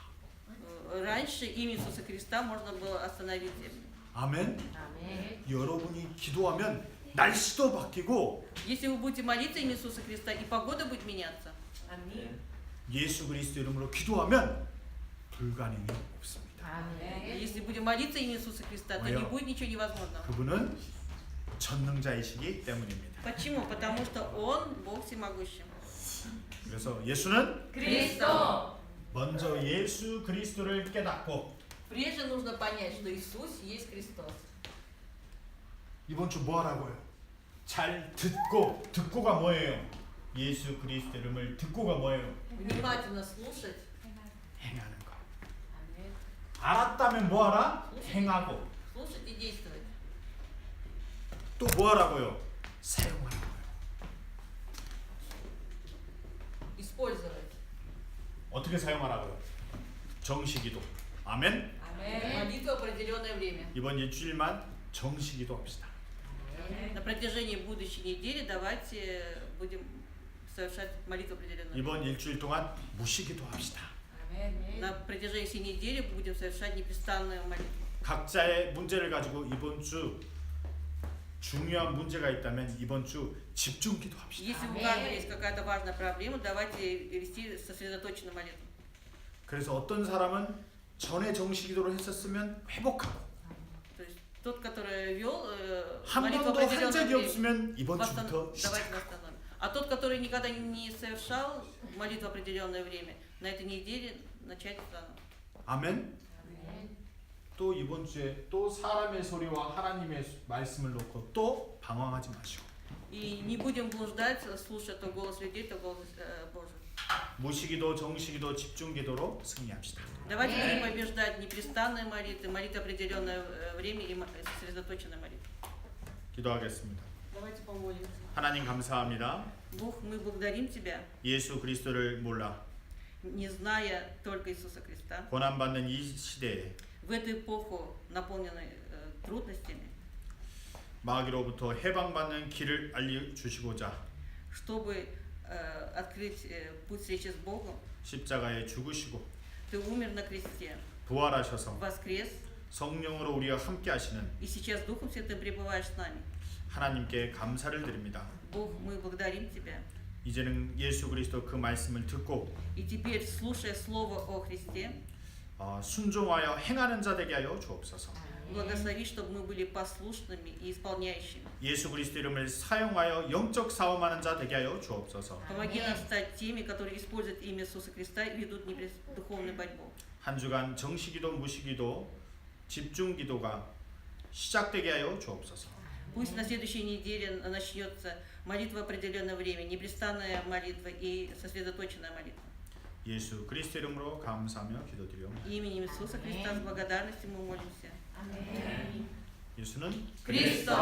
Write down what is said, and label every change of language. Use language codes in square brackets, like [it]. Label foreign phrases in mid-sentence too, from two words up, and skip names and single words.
[ru] Раньше имя Иисуса Христа можно было остановить землю. [ko] 아멘. [ru] Аминь. [ko] 여러분이 기도하면 날씨도 바뀌고 [ru] Если вы будете молиться имя Иисуса Христа, и погода будет меняться. Аминь. [ko] 예수 그리스도 이름으로 기도하면 불가능이 없습니다. [ru] Аминь. Если будем молиться имя Иисуса Христа, то не Моё. будет ничего невозможного. [ko] 그분은 전능자이시기 때문입니다. [ru] Почему? Потому что Он Бог всемогущий. [ko] 그래서 예수는 [ru] Христос. [ko] 먼저 예수 그리스도를 깨닫고 [ru] Прежде нужно понять, что Иисус есть Христос. [ko] 이번 주 뭐 하라고요? 잘 듣고가 뭐예요? 예수 그리스도 이름을 듣고가 뭐예요? [ru] Внимательно слушать, [ko] 행하는 거. [ru] Аминь. [ko] 알았다면 뭐 하라? 행하고. [ru] слушать и действовать. [ko] 또 뭐 하라고요? 사용하라고요. [ru] Использовать. [ko] 어떻게 사용하라고요? 정식기도. 아멘. [ru] Аминь. Молитва в определенное время. [ko] 이번 일주일만 정식기도 합시다. [ru] На протяжении будущей недели давайте будем совершать молитву в определенное время. [ko] 이번 일주일 동안 무시기도 합시다. [ru] Аминь. На протяжении всей недели будем совершать непрестанную молитву. [ko] 각자의 문제를 가지고 이번 주 중요한 문제가 있다면 이번 주 집중기도 합시다. [ru] Если у Аминь. каждого есть какая-то важная проблема, давайте вести сосредоточенную молитву. [ko] 그래서 어떤 사람은 전에 정식기도를 했었으면 회복하고 [ru] То есть тот, который вел [ko] 한 [ru] молитву в [ko] 번도 한 [ru] определенное [ko] 적이 [ru] время, [ko] 없으면 이번 주부터 [ru] давайте [ko] 시작하고 [ru] восстановим. А тот, который никогда не совершал молитву в определенное время, на этой неделе начать заново. [ko] 아멘. [ru] Аминь. [ko] 또 이번 주에 또 사람의 소리와 하나님의 말씀을 놓고 또 방황하지 마시고 [ru] И не будем блуждать, слушая то голос людей, то голос Божий. [ko] 무시기도 정식기도 집중기도로 승리합시다. [ru] Давайте будем побеждать непрестанные молитвы, молитвы определенное время и сосредоточенная молитва. [ko] 기도하겠습니다. [ru] Давайте помолимся. [ko] 하나님 감사합니다. [ru] Бог, мы благодарим Тебя, [ko] 예수 그리스도를 몰라 [ru] не зная только Иисуса Христа, [ko] 고난받는 이 시대에 [ru] в эту эпоху, наполненной трудностями, [ko] 마귀로부터 해방받는 길을 알려주시고자 [ru] чтобы открыть путь встречи с Богом, [ko] 십자가에 죽으시고 [ru] Ты умер на кресте, [ko] 부활하셔서 [ru] воскрес, [ko] 성령으로 우리와 함께 하시는 [ru] и сейчас Духом Святым пребываешь с нами. [ko] 하나님께 감사를 드립니다. [ru] Бог, мы благодарим Тебя. [ko] 이제는 예수 그리스도 그 말씀을 듣고 [ru] И теперь, слушая Слово о Христе, [ko] 순종하여 행하는 자 되게 하여 주옵소서. [ru] благослови, чтобы мы были послушными и исполняющими. [ko] 예수 그리스도 이름을 사용하여 영적 싸움하는 자 되게 하여 주옵소서. [ru] Помоги нам стать теми, которые используют имя Иисуса Христа и ведут духовную борьбу. [ko] 한 주간 정시기도 무시기도 집중기도가 시작되게 하여 주옵소서. [ru] Пусть на следующей неделе начнется молитва в определенное время, непрестанная молитва и сосредоточенная молитва. [ko] 예수 그리스도 이름으로 감사하며 기도드리옵나이다. [ru] Именем Иисуса Христа с благодарностью мы молимся. [ko] 예수는 그리스도 우리는